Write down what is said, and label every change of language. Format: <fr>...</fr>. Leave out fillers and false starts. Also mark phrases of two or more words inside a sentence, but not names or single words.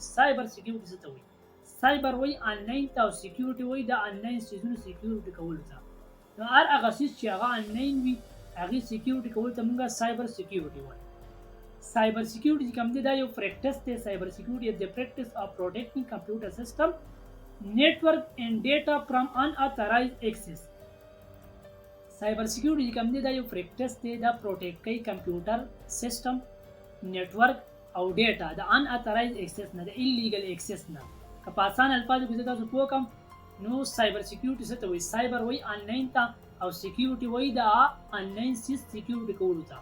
<en>cyber security</en> <ps>څه ته وایي؟ سایبر وایي آنلاین ته، او سکیورټي وایي د آنلاین سیزونو سکیورټي کولو ته. نو هر هغه سیز چې هغه آنلاین وي هغې سکیورټي کولو ته موږ</ps> <en>cyber security</en> <ps>وایو.</ps> <en>cyber security</en> <ps>چې کوم دی دا یو پریکټس دی.</ps> <en>cyber security is the practice of protecting computer system network and data from unauthorized access. cyber security</en> <ps>کوم دی دا یو پریکټس دی، دا پروټیکټ کوي</ps> <en>computer system,</en> <ps>نیټورک او ډیټا د</ps> <en>unauthorized access</en> <ps>نه، د</ps> <en>illegal access</en> <ps>نه. که په اسان الفاظو کې تاسو پوه کړم نو</ps> <en>cyber security</en> <ps>څه ته وایي؟ سایبر وایي آنلاین ته، او سکیورټي وایي د آنلاین سیز سکیورټي کولو ته.</ps>